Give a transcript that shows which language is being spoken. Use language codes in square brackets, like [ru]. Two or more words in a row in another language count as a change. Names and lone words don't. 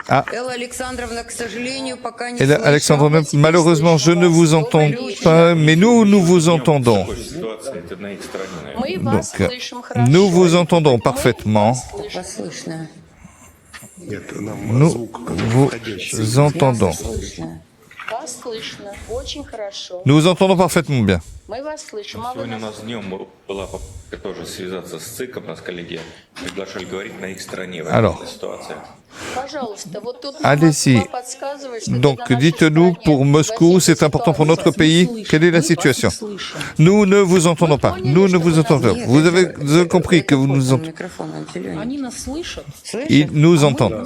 [fr] Ah, Alexandrovna, malheureusement, je ne vous entends pas, mais nous vous entendons. Donc, nous vous entendons parfaitement. Nous vous entendons. Nous vous entendons parfaitement bien. [ru] Сегодня у нас днем была попытка тоже связаться с ЦИКом, нас коллеги приглашали говорить на их стороне в этой ситуации. [fr] Allez-y. Donc, dites-nous, pour Moscou, c'est important pour notre pays, quelle est la situation? Nous ne vous entendons pas. Nous ne vous entendons pas. Vous avez compris que vous nous entendez. Ils nous entendent.